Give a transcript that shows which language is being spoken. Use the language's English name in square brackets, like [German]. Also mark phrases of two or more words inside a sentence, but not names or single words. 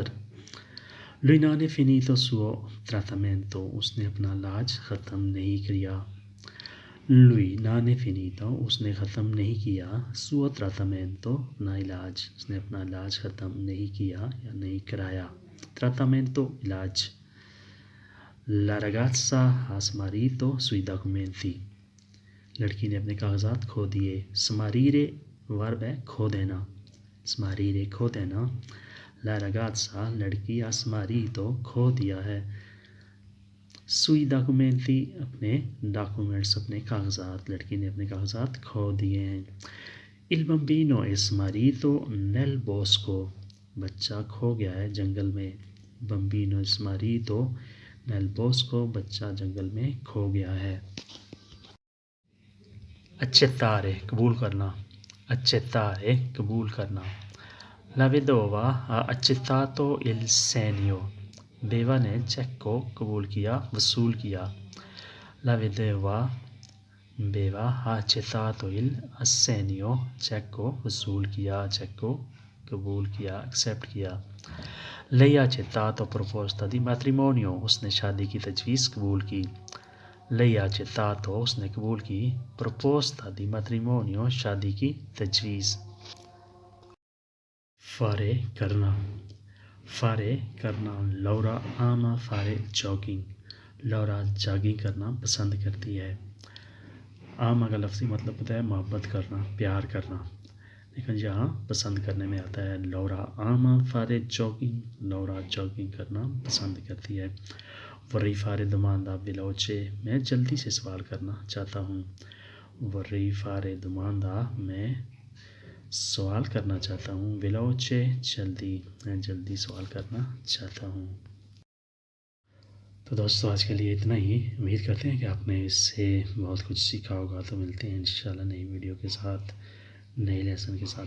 [Italian] Lui non ha finito suo trattamento, [Urdu] اس نے اپنا علاج ختم نہیں کیا۔ [Italian] Lui non ha finito, [Urdu] اس نے ختم نہیں کیا۔ [Italian] suo trattamento, [Urdu] اپنا علاج، اس نے اپنا علاج ختم نہیں کیا یا نہیں کرایا۔ [Italian] ٹراٹامنٹو علاج۔ La ragazza ha smarrito sui documenti, [Urdu] لڑکی نے اپنے کاغذات کھو دیے۔ سماریرے ورب ہے کھو دینا، سماریرے کھو دینا۔ [Italian] La ragazza [Urdu] لڑکی، [Italian] ha smarrito [Urdu] کھو دیا ہے۔ [Italian] sui documenti [Urdu] اپنے ڈاکومنٹس، اپنے کاغذات، لڑکی نے اپنے کاغذات کھو دیے ہیں۔ [Italian] Il bambino è smarrito nel bosco، [Urdu] بچہ کھو گیا ہے جنگل میں۔ [Italian] bambino è smarrito nel bosco، [Urdu] بچہ جنگل میں کھو گیا ہے۔ accettare قبول کرنا، accettare قبول کرنا۔ [Italian] La vedova ha accettato il segno. [Urdu] بیوہ نے چیک کو قبول کیا، وصول کیا. [Italian] La vedova [Urdu] بیوہ [Italian] ha accettato il assegno [Urdu] چیک کو وصول کیا، چیک کو قبول کیا، ایکسیپٹ کیا. [Italian] Lei ha accettato proposta di matrimonio [Urdu] اس نے شادی کی تجویز قبول کی. [Italian] Lei ha accettato [Urdu] اس نے قبول کی [Italian] proposta di matrimonio [Urdu] شادی کی تجویز. Fare کرنا، فارے کرنا. [Italian] لورا ama fare jogging. [Urdu] لورا جاگنگ کرنا پسند کرتی ہے. ama کا لفظی مطلب ہوتا ہے محبت کرنا، پیار کرنا، لیکن یہاں پسند کرنے میں آتا ہے. [Italian] لورا ama fare jogging. [Urdu] لورا جاگنگ کرنا پسند کرتی ہے. [Italian] vorrei fare domanda veloce. [Urdu] میں جلدی سے سوال کرنا چاہتا ہوں. [Italian] vorrei fare domanda [Urdu] میں سوال کرنا چاہتا ہوں. veloce جلدی، میں جلدی سوال کرنا چاہتا ہوں. تو دوستو آج کے لیے اتنا ہی. امید کرتے ہیں کہ آپ نے اس سے بہت کچھ سیکھا ہوگا. تو ملتے ہیں انشاءاللہ نئی ویڈیو کے ساتھ، نئے لیسن کے ساتھ.